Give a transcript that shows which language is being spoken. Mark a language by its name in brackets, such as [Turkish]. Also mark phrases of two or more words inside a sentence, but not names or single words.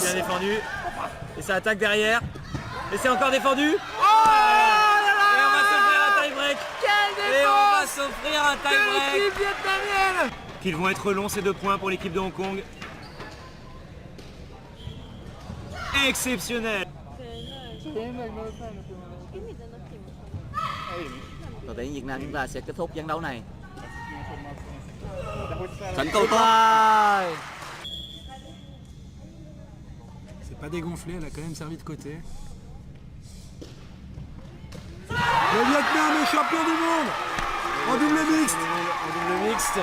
[French] C'est bien défendu. Et ça attaque derrière. Et c'est encore défendu. Oh là là. Et on va s'offrir un tie-break. Quelle défense. Et on va s'offrir un tie-break. L'équipe vietnamienne. Qu'ils vont être longs ces 2 points pour l'équipe de Hong Kong. Exceptionnel. [Vietnamese] Đội tuyển Việt Nam chúng ta sẽ kết thúc trận đấu này. [French] C'est pas dégonflé, elle a quand même servi de côté. Le Vietnam est champion du monde en double mixte. En double mixte.